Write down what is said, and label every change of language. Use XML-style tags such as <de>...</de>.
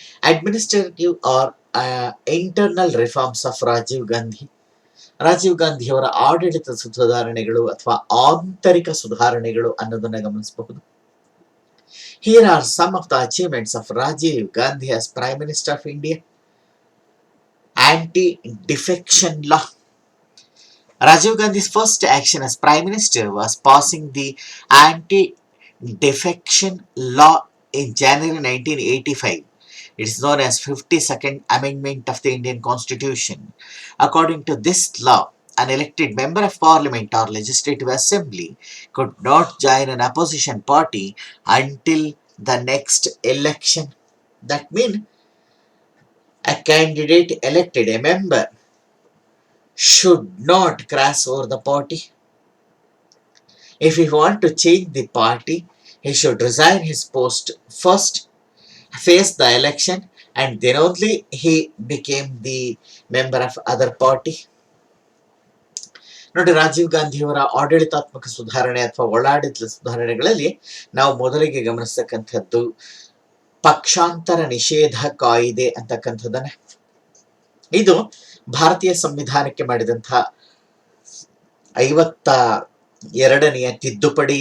<en>Administrative or internal reforms of Rajiv Gandhi.</en> <kn>Rajiv ಗಾಂಧಿಯವರ ಆಡಳಿತ ಸುಧಾರಣೆಗಳು ಅಥವಾ ಆಂತರಿಕ ಸುಧಾರಣೆಗಳು ಅನ್ನೋದನ್ನ ಗಮನಿಸಬಹುದು.</kn> <en>Here are some of the achievements of Rajiv Gandhi as prime minister of India. Anti-Defection Law. Rajiv Gandhi's first action as Prime Minister was passing the Anti-Defection Law in January 1985. It is known as 52nd Amendment of the Indian Constitution. According to this law, an elected member of Parliament or Legislative Assembly could not join an opposition party until the next election. That means a candidate elected a member should not cross over the party. If he want to change the party, he should resign his post first, face the election, and then only he became the member of other party.</en> <kn>ನೋಡಿ, ರಾಜೀವ್ ಗಾಂಧಿಯವರ ಆಡಳಿತಾತ್ಮಕ ಸುಧಾರಣೆ ಅಥವಾ ಒಳಾಡಳಿತ ಸುಧಾರಣೆಗಳಲ್ಲಿ ನಾವು ಮೊದಲಿಗೆ ಗಮನಿಸತಕ್ಕಂಥದ್ದು ಪಕ್ಷಾಂತರ ನಿಷೇಧ ಕಾಯಿದೆ ಅಂತಕ್ಕಂಥದ್ದನ್ನ. ಇದು ಭಾರತೀಯ ಸಂವಿಧಾನಕ್ಕೆ ಮಾಡಿದಂತಹ 52ನೆಯ ತಿದ್ದುಪಡಿ.</kn>